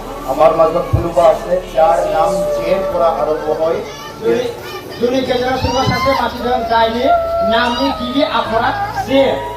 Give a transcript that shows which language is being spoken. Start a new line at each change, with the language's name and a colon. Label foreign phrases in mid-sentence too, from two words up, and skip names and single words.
Assamese: আমাৰ মাজত কোনোবা আছে যাৰ নাম জেৰ পৰা আৰম্ভ হয়
Bodo: जुनि गेजेराव सोरबा सासे मानसि दं जायनि नामनि गिबि आखरा जे